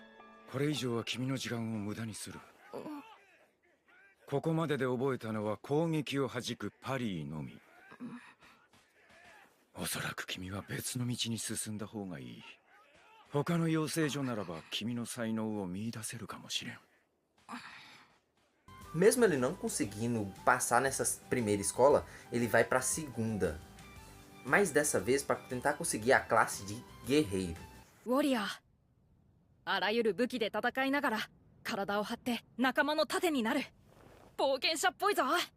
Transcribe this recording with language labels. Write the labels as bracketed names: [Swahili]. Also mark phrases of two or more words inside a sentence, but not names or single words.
[Japanese] これ以上は君の時間を無駄にする。ここまでで覚えたのは攻撃を弾くパリーのみ。おそらく君は別の道に進んだ方がいい。他の養成所ならば君の才能を見出せるかもしれん。 [Portuguese] Mesmo ele não conseguindo passar nessa primeira escola, ele vai para a segunda. Mas dessa vez para tentar conseguir a classe de guerreiro. [Japanese] ウォリアー。あらゆる武器で戦いながら体を張って仲間の盾になる。冒険者っぽいぞ。